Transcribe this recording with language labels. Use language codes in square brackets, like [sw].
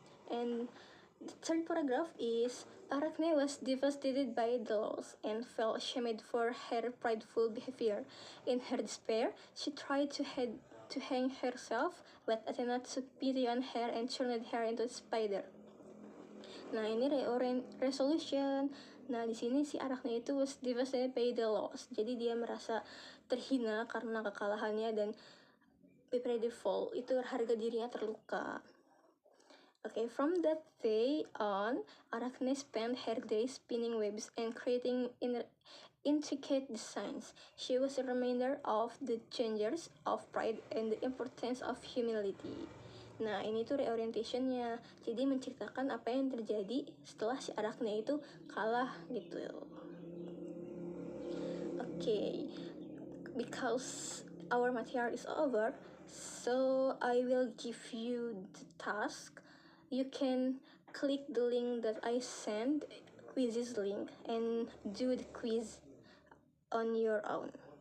[en] And the third paragraph is Arachne was devastated by the loss and felt ashamed for her prideful behavior. In her despair, she tried to hang herself, but Athena took pity on her and turned her into a spider. [id] Nah, ini resolution. Nah, di sini si Arachne itu [en] was devastated by the loss. [id] Jadi dia merasa terhina karena kekalahannya dan prideful itu harga dirinya terluka. [en] Okay, from that day on, Arachne spent her days spinning webs and creating intricate designs. She was a reminder of the dangers of pride and the importance of humility. [id] Nah, ini tuh reorientationnya. Jadi menceritakan apa yang terjadi setelah si Arachne itu kalah gitu. [en] Okay, because our material is over, so I will give you the task. You can click the link that I sent, quizzes link, and do the quiz on your own.